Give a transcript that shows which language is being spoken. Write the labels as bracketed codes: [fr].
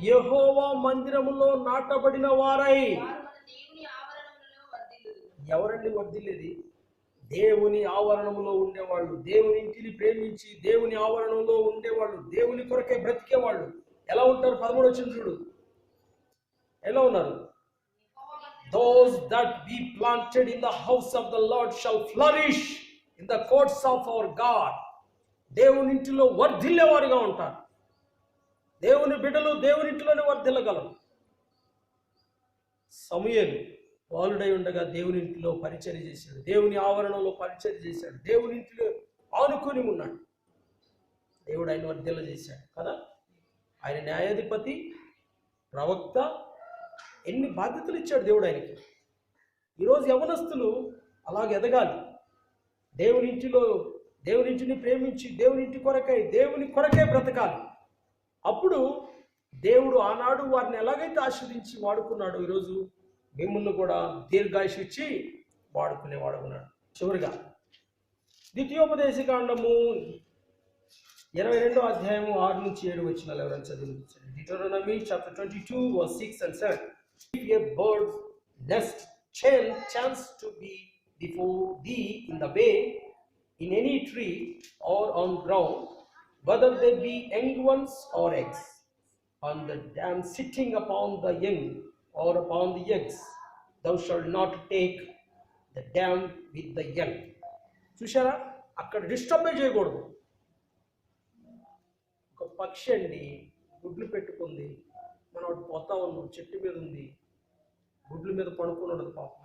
[te] యెహోవా మందిరములో నాటబడిన వారై వారు మన దేవుని ఆవరణములలో వర్ధిల్లుదురు. ఎవరండి వర్ధిల్లేది? దేవుని ఆవరణములో ఉండేవాళ్ళు, దేవుని ఇంటిని ప్రేమించి దేవుని ఆవరణంలో ఉండేవాళ్ళు, దేవుని కొరకే బ్రతికేవాళ్ళు ఎలా ఉంటారు? 13 వచ్చిన చూడు, ఎలా ఉన్నారు? [en] Those that be planted in the house of the Lord shall flourish in the courts of our God. [te] దేవుని ఇంటిలో వర్ధిల్లేవారుగా ఉంటారు. దేవుని బిడ్డలు దేవుని ఇంటిలోనే వర్ధిల్లగలరు. సమూయేలు బాలుడై ఉండగా దేవుని ఇంటిలో పరిచర్య చేశాడు, దేవుని ఆవరణలో పరిచర్య చేశాడు, దేవుని ఇంటిలో ఆనుకొని ఉన్నాడు. దేవుడు ఆయన వర్ధిల్ల చేశాడు కదా. ఆయన న్యాయాధిపతి, ప్రవక్త, ఎన్ని బాధ్యతలు ఇచ్చాడు దేవుడు ఆయనకి. ఈరోజు యవనస్తులు అలాగ ఎదగాలి. దేవుని ఇంటిలో దేవుని ఇంటిని ప్రేమించి దేవుని ఇంటి దేవుని కొరకే బ్రతకాలి. అప్పుడు దేవుడు ఆనాడు వారిని ఎలాగైతే ఆశీర్వదించి వాడుకున్నాడు, ఈరోజు మిమ్మల్ని కూడా దీర్ఘాయుషు ఇచ్చి వాడుకునేవాడు ఉన్నాడు. చివరిగా ద్వితీయోపదేశకాండము 22వ అధ్యాయము 6 నుంచి 7 వచనాలు ఎవరైనా చదివించండి. [en] Deuteronomy chapter 22 verse 6 and 7. If a bird's nest chance to be before thee in the way, in any tree or on ground, whether they be young ones or eggs, on the dam sitting upon the young or upon the eggs, thou shalt not take the dam with the young. [te] చూసారా, అక్కడ డిస్టర్బే చేయకూడదు. ఒక పక్షి అండి గుడ్లు పెట్టుకుంది, మనం అటు పోతా ఉన్నాం, చెట్టు మీద ఉంది, గుడ్ల మీద పడుకుని ఉండదు పాపం.